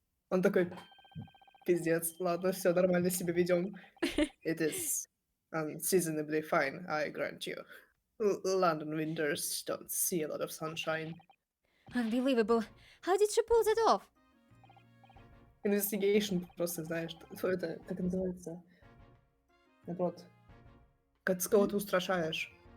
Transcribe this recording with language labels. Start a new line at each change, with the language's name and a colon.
Russian: Он такой, пиздец, ладно, все нормально себя ведем.
English: It is unseasonably fine, I grant you. London winters don't see a lot of sunshine. Unbelievable. How did she pull that off?
Russian: Investigation просто, знаешь, что это, как это называется? Наоборот. Как ты кого-то устрашаешь.